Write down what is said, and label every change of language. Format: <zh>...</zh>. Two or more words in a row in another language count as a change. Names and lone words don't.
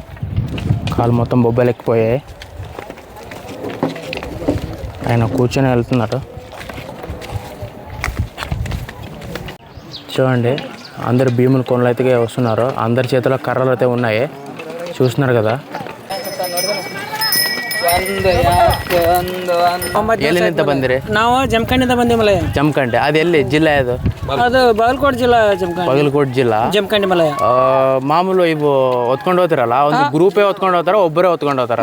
<te>కాలు మొత్తం బొబ్బలు ఎక్కిపోయాయి. ఆయన కూర్చొని వెళ్తున్నారు. చూడండి, అందరు భీముని కొనలు అయితే వస్తున్నారు. అందరి చేతిలో కర్రలు అయితే ఉన్నాయి. చూస్తున్నారు కదా.</te> <kn>ಎಲ್ಲಿಂದ ಬಂದಿರಿ? ನಾವು ಜಮಖಂಡಿಂದ ಬಂದೀವಿ ಮಲಯ. ಜಮಖಂಡಿ ಅದು ಎಲ್ಲಿ ಜಿಲ್ಲೆ ಅದು? ಅದು ಬಾಗಲಕೋಟೆ ಜಿಲ್ಲಾ ಜಮಖಂಡಿ. ಬಾಗಲಕೋಟೆ ಜಿಲ್ಲಾ ಜಮಖಂಡಿ ಮಲಯ. ಮಾಮೂಲು ಇವು ಹೊತ್ಕೊಂಡು ಹೋಗ್ತಿರಲ್ಲ, ಒಂದು ಗ್ರೂಪೇ ಹೊತ್ಕೊಂಡು ಹೋಗ್ತಾರ, ಒಬ್ಬರೇ ಹೊತ್ಕೊಂಡು ಹೋಗ್ತಾರ?</kn>